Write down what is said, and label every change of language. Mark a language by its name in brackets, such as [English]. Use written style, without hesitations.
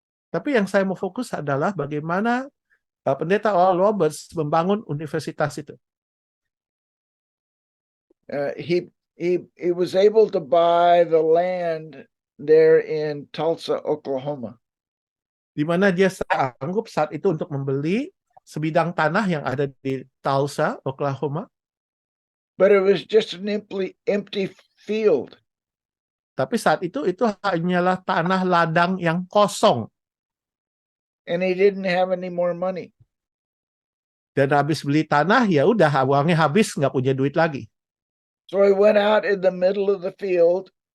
[Indonesian] Tapi yang saya mau fokus adalah bagaimana Pendeta Oral Roberts membangun universitas itu. [English] He was able to buy the land there in Tulsa, Oklahoma. [Indonesian] Di mana dia sanggup saat itu untuk membeli sebidang tanah yang ada di Tulsa, Oklahoma. [English] But it was just an empty field. [Indonesian] Tapi saat itu hanyalah tanah ladang yang kosong. [English] And he didn't have any more money. [Indonesian] Dan habis beli tanah, ya udah uangnya habis, nggak punya duit lagi. [English] So he went out in the middle of the field.